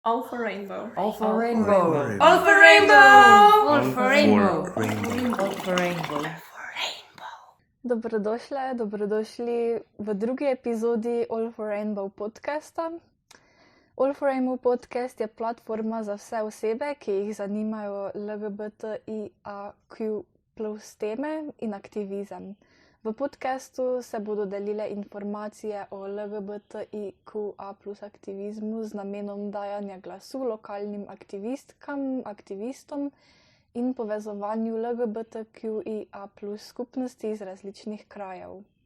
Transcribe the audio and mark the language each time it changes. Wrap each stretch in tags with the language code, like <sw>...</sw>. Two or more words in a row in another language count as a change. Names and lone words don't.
<sl>All for rainbow. All for rainbow. All for rainbow. All for rainbow. Rainbow. All for rainbow. Dobrodošli v drugi epizodi All for Rainbow podcasta. All for Rainbow podcast je platforma za vse osebe, ki jih zanimajo LGBTIQ plus teme in aktivizem. V podcastu se bodo delile informacije o LGBTIQA plus aktivizmu z namenom dajanja glasu lokalnim aktivistkam, aktivistom in povezovanju LGBTQIA plus skupnosti iz različnih krajev.</sl>